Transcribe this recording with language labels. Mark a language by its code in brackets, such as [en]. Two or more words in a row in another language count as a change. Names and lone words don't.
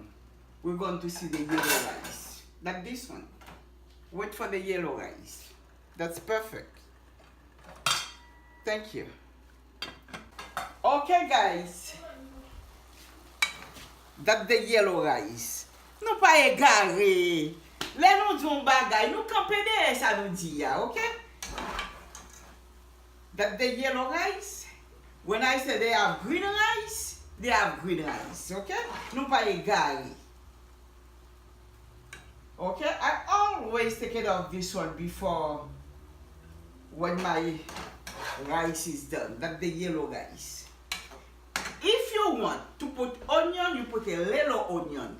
[en] We're going to see the yellow rice, like this one. Wait for the yellow rice. That's perfect. Thank you. Okay guys, that's the yellow rice. [ht] Nou pa e gare. Le nou di un bagay, nou kampe de sa nou di ya, [en] okay? That's the yellow rice. When I say they have green rice, they have green rice, okay? [ht] Nou pa e gare. [en] Okay, I always take it off this one before when my rice is done. That's the yellow rice. If you want to put onion, you put a little onion.